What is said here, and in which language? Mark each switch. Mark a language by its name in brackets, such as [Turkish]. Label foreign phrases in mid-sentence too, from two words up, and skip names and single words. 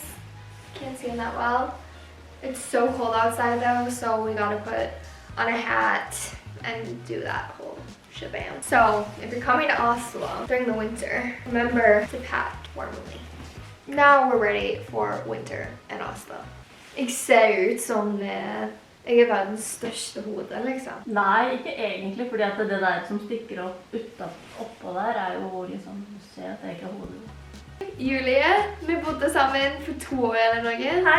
[English] Can't see them that well. It's so cold outside though, so we gotta put on a hat and do that whole shebang. So if you're coming to Oslo during the winter, remember to pack warmly. Now we're ready for winter in Oslo. [Norwegian] Jeg ser ut som jeg er verdens største hode, liksom. Nei, ikke egentlig, fordi at det der som stikker oppå der er jo liksom, du ser at det ikke er hodet. Julie, vi bodde sammen for 2 år eller noe. Hei.